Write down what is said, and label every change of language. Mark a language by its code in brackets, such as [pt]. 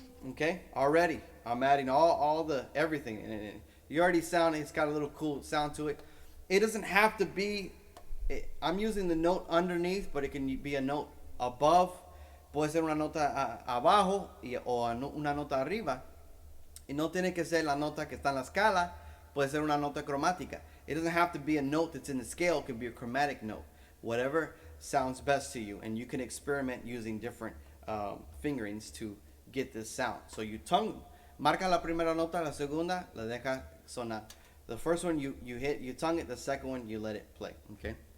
[en] Okay, already I'm adding all the everything in it. You already sound, it's got a little cool sound to it. It doesn't have to be, I'm using the note underneath, but it can be a note above. [es] Puede ser una nota abajo o una nota arriba. Y no tiene que ser la nota que está en la escala. Puede ser una nota cromática. [en] It doesn't have to be a note that's in the scale. It can be a chromatic note. Whatever sounds best to you. And you can experiment using different fingerings to get this sound. So you tongue, [es] marca la primera nota, la segunda, la deja sonar. [en] The first one you hit, you tongue it. The second one you let it play. Okay.